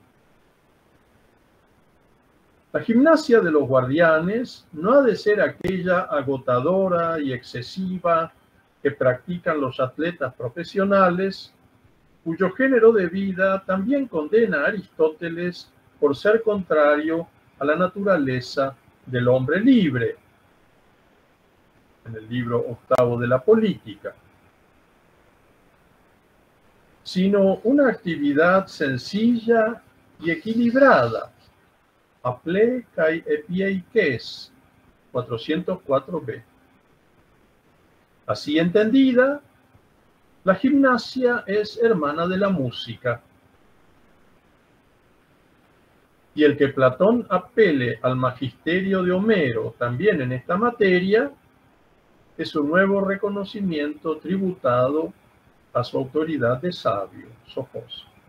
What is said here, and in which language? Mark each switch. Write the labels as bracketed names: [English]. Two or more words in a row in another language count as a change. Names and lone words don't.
[Spanish] La gimnasia de los guardianes no ha de ser aquella agotadora y excesiva que practican los atletas profesionales, cuyo género de vida también condena a Aristóteles por ser contrario a la naturaleza del hombre libre, en el libro octavo de la política, sino una actividad sencilla y equilibrada. [Greek] ἁπλῆ καὶ ἐπιεικής, [Spanish] 404b. Así entendida, la gimnasia es hermana de la música. Y el que Platón apele al magisterio de Homero también en esta materia es un nuevo reconocimiento tributado a su autoridad de sabio, Sofos.